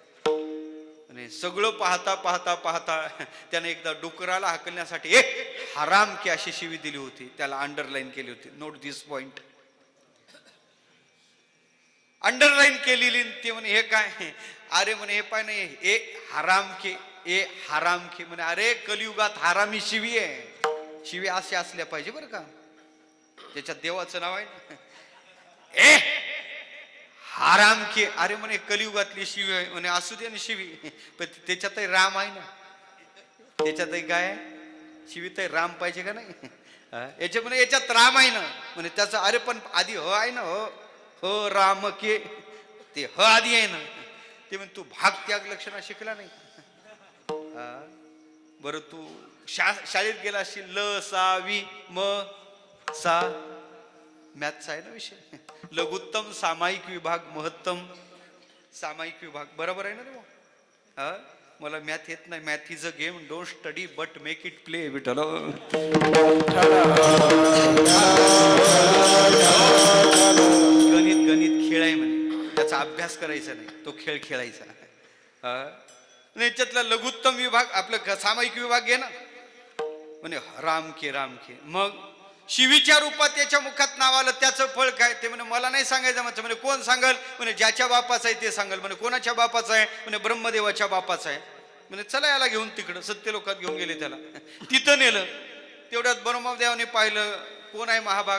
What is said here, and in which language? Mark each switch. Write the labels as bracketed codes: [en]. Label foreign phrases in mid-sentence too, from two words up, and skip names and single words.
[mr] आणि सगळं पाहता पाहता पाहता त्याने एकदा डुकराला हकलण्यासाठी [hi] ए हरामके [mr] अशी शिवी दिली होती. त्याला अंडरलाईन केली होती. [en] note this point. [mr] अंडरलाईन केलेली. ते म्हणे हे काय? अरे म्हणे हे पाय नाही, [hi] ए हराम के ए हराम के. [mr] म्हणे अरे कलियुगात हरामी शिवी आहे. शिवी असे असल्या पाहिजे बरं का. त्याच्यात देवाचं नाव आहे ना. [hi] ए हराम के. [mr] अरे म्हणे कलियुगातली शिवी आहे. म्हणे असू दे ना शिवी, पण त्याच्यातही राम आहे ना. त्याच्यातही काय शिवी तर राम पाहिजे का नाही? याच्या म्हणे याच्यात राम आहे ना. म्हणे त्याचं अरे पण आधी ह आहे ना. हो हो राम के ते ह आधी आहे ना. ते म्हण तू भाग त्याग लक्षणा शिकला नाही. बरं तू शाळेत गेला असशील. ल सा वि म सा मॅथचा आहे ना विषय. लघुत्तम सामायिक विभाग महत्तम सामायिक विभाग बरोबर आहे ना रे. मला मॅथ येत नाही. [en] math is a game, don't study but make it play. [mr] विठ्ठल गणित गणित खेळ आहे म्हणे. त्याचा अभ्यास करायचा नाही, तो खेळ खेळायचा. याच्यातला लघुत्तम विभाग आपलं सामायिक विभाग घे ना. म्हणे राम के. मग शिवीच्या रूपात त्याच्या मुखात नाव आलं त्याचं फळ काय? ते म्हणे मला नाही सांगायचं. म्हणे कोण सांगल? म्हणे ज्याच्या बापाचं आहे ते सांगल. म्हणे कोणाच्या बापाचं आहे? म्हणे ब्रह्मदेवाच्या बापाचं आहे. म्हणे चला याला घेऊन तिकडं. सत्य लोकात घेऊन गेले त्याला. तिथं नेलं. तेवढ्यात ब्रह्मदेवाने पाहिलं कोण आहे महाभाग.